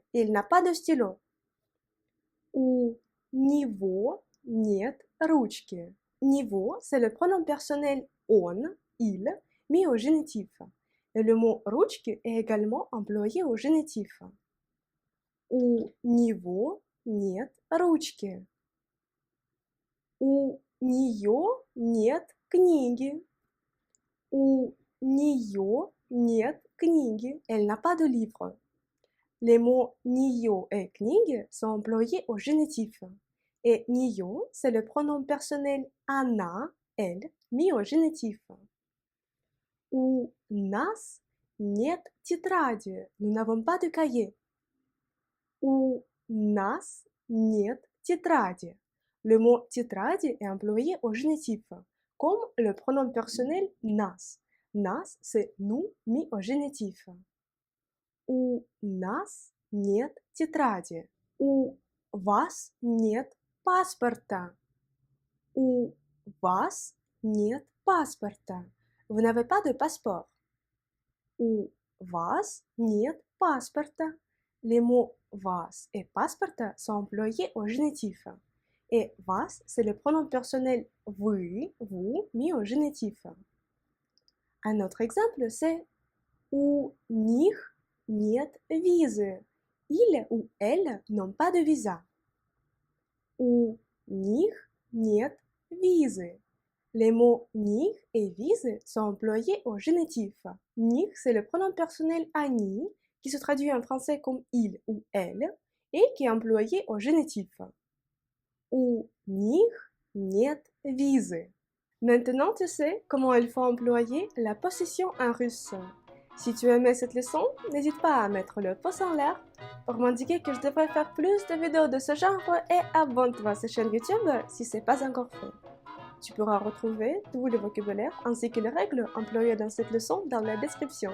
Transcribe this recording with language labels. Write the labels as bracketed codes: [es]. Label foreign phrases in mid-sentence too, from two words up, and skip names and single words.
[fr] Il n'a pas de stylo. [ru] «У него нет ручки». [fr] Niveau, c'est le pronom personnel on, il, mis au génitif. Et le mot ручки est également employé au génitif. [ru] «У него нет ручки». «У нее нет книги». «У нее нет книги». [fr] Elle n'a pas de livre. Les mots «нее» et «книги» sont employés au génitif. Et «нее», c'est le pronom personnel «она», elle, mis au génitif. [ru] «У нас нет тетради». [fr] Nous n'avons pas de cahier. [ru] «У нас нет тетради». [fr] Le mot тетради est employé au génitif, comme le pronom personnel «нас». «Нас» c'est nous mis au génitif. [ru] «У нас нет тетради». «У вас нет паспорта». «У вас нет паспорта». [fr] Vous n'avez pas de passeport. [ru] «У вас нет паспорта». [fr] Les mots вас et паспорта sont employés au génitif. Et вас, c'est le pronom personnel вы, vous, mis au génitif. Un autre exemple, c'est [ru] «У них нет визы». [fr] Il ou elle n'ont pas de visa. [ru] «У них нет визы». [fr] Les mots них et визы sont employés au génitif. Них, c'est le pronom personnel они, qui se traduit en français comme il ou elle, et qui est employé au génitif. [ru] «У них нет визы». [fr] Maintenant, tu sais comment il faut employer la possession en russe. Si tu aimais cette leçon, n'hésite pas à mettre le pouce en l'air pour m'indiquer que je devrais faire plus de vidéos de ce genre et abonne-toi à cette chaîne YouTube si ce n'est pas encore fait. Tu pourras retrouver tout le vocabulaire ainsi que les règles employées dans cette leçon dans la description.